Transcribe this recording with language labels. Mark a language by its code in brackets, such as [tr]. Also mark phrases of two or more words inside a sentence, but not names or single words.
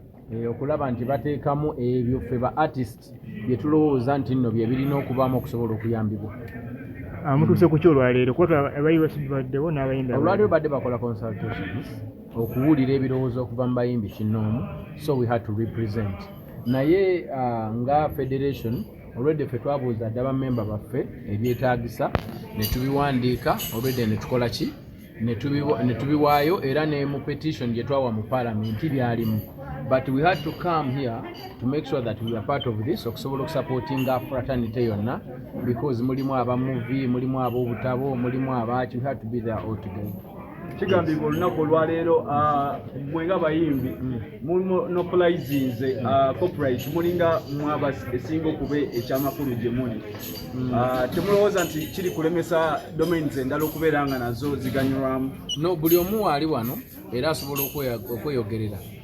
[lg] Eh, okulaba nti bateekamu ebyo ffe ba artist bye tulowooza nti nno bye birina okubaamu okusobola okuyambibwa. Ah, mutuuse Mm. ku ki olwaleero? Kuba twa-, abayizi baddewo n'abayimbi Olwaleero abalala. badde bakola consultations, okuwulira ebirowoozo okuva mu bayimbi kinoomu, [en] so we had to represent. [lg] Naye, ah, nga federation, already ffe twabuuza dda bammemba baffe ebyetaagisa, ne tubiwandiika, already ne tukola ki? Ne tubiwa-, ne tubiwaayo, era ne mu petition gye twawa mu parliament byalimu. [en] But we had to come here to make sure that we are part of this, [lg] okusobola okusupportinga fraternity yonna, because mulimu aba movie, mulimu ab'obutabo, mulimu abaki, [en] we had to be there all together. [lg] Kigambibwa olunaku olwaleero, ah, mwe nga bayimbi, Mm. mulimu monopolizing, ah, copyright, mulinga mwaba esinga okuba ekyamakulu gye muli. Mm. Ah, temulowooza nti kiri kulemesa domains endala okubeera nga nazo ziganyulwamu? No, buli omu waali wano, era asobola okweya-, okweyogerera.